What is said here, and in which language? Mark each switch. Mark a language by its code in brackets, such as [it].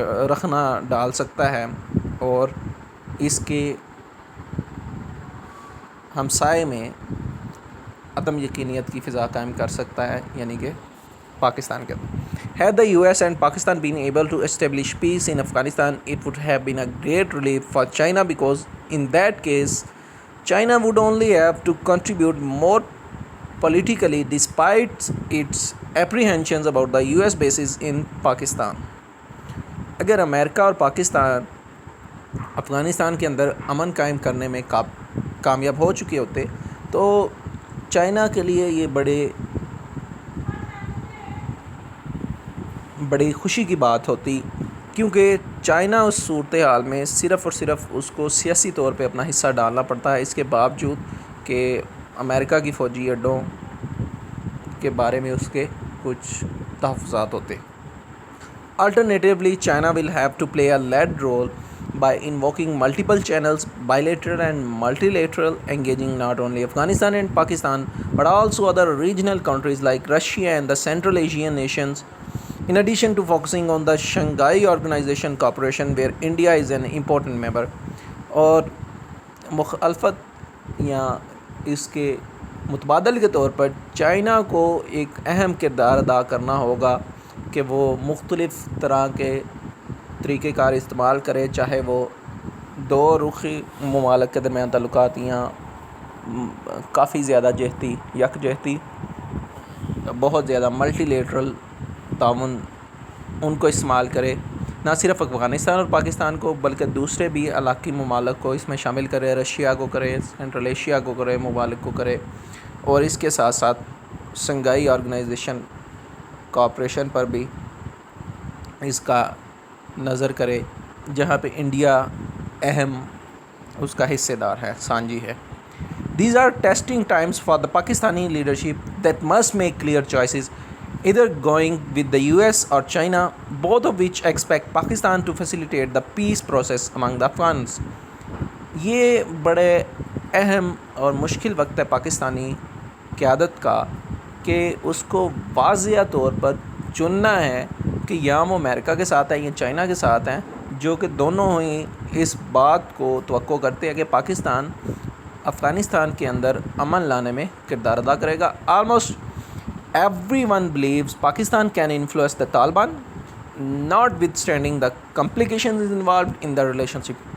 [ur] رخنا ڈال سکتا ہے، اور اس کے ہمسائے میں عدم یقینیت کی فضا قائم کر سکتا ہے، یعنی کہ پاکستان کے اندر. [en] Had the US and Pakistan been able to establish peace in Afghanistan, it would have been a great relief for China, because in that case, China would only have to contribute more politically despite its apprehensions about the US bases in Pakistan. [ur] اگر امریکہ اور پاکستان افغانستان کے اندر امن قائم کرنے میں کامیاب ہو چکے ہوتے تو چائنا کے لیے یہ بڑی خوشی کی بات ہوتی، کیونکہ چائنا اس صورتحال میں صرف اور صرف اس کو سیاسی طور پہ اپنا حصہ ڈالنا پڑتا ہے، اس کے باوجود کہ امریکہ کی فوجی اڈوں کے بارے میں اس کے کچھ تحفظات ہوتے. [en] Alternatively, China will have to play a lead role by invoking multiple channels, bilateral and multilateral, engaging not only Afghanistan and Pakistan, but also other regional countries like Russia and the Central Asian nations, in addition to focusing on the Shanghai Organization Cooperation, where India is an important member. [ur] اور مخالفت یا اس کے متبادل کے طور پر China کو ایک اہم کردار ادا کرنا ہوگا کہ وہ مختلف طرح کے طریقہ کار استعمال کرے، چاہے وہ دو رخی ممالک کے درمیان تعلقات یا کافی زیادہ جہتی، یک جہتی، بہت زیادہ ملٹی لیٹرل تعاون ان کو استعمال کرے، نہ صرف افغانستان اور پاکستان کو بلکہ دوسرے بھی علاقائی ممالک کو اس میں شامل کرے، رشیا کو کرے، سینٹرل ایشیا کو کرے، ممالک کو کرے، اور اس کے ساتھ ساتھ شنگھائی آرگنائزیشن کوآپریشن پر بھی اس کا نظر کرے، جہاں پہ انڈیا اہم اس کا حصے دار ہے، سانجی ہے. [en] These are testing times for the Pakistani leadership that must make clear choices, either going with the US or China, both of which expect Pakistan to facilitate the peace process among the Afghans. [ur] یہ بڑے اہم اور مشکل وقت ہے پاکستانی قیادت کا کہ اس کو واضح طور پر چننا ہے کہ یا وہ امریکہ کے ساتھ ہیں یا چائنا کے ساتھ ہیں، جو کہ دونوں ہی اس بات کو توقع کرتے ہیں کہ پاکستان افغانستان کے اندر امن لانے میں کردار ادا کرے گا. [en] Almost everyone believes Pakistan can influence the Taliban, notwithstanding the complications involved in the relationship.